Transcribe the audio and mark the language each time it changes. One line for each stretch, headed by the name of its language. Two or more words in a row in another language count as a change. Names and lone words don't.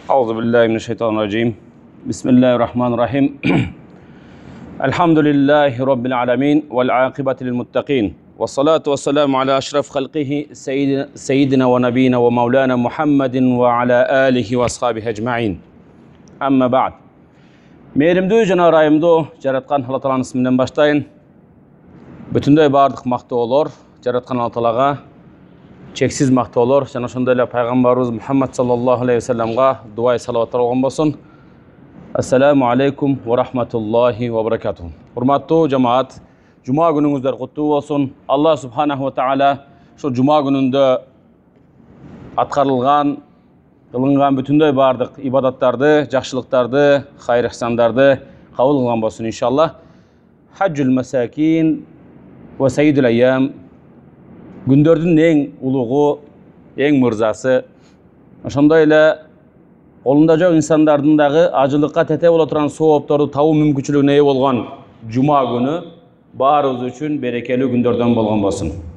Arabic: أعوذ بالله من الشيطان الرجيم بسم الله الرحمن الرحيم الحمد لله رب العالمين والعاقبة للمتقين والصلاة والسلام على أشرف خلقه سيدنا ونبينا ومولانا محمد وعلى آله وأصحابه أجمعين أما بعد
Kyrgyz: Meyrimdүү жана ырайымдуу жараткан Алла Тааланын исминен баштайын. Бүтүндөй бардык мактоолор жараткан Алла Таалага чексиз мактоолор жана ошондой эле пайгамбарыбыз Мухаммад
Arabic: صلى الله عليه وسلم
Kyrgyz: дуа салаваттар болгон болсун.
Arabic: السلام عليكم ورحمة الله وبركاته.
Kyrgyz: Урматтуу жамаат, жума күнүңүздөр куттуу болсун. Алла
Arabic: سبحانه وتعالى
Kyrgyz: ошо жума күнүндө аткарылган кылынган бүтүндөй бардык ибадаттарды, жакшылыктарды, хайыр ихсандарды кабыл кылган болсун иншаллах.
Arabic: حج المساكين وسيد الأيام,
Kyrgyz: күндөрдүн эң улугу, эң мырзасы, ошондой эле колунда жок инсандардын дагы ажылыкка тете боло турган соопторду табуу мүмкүнчүлүгүнө ээ болгон жума күнү баарыбыз үчүн берекелүү күндөрдөн болгон болсун.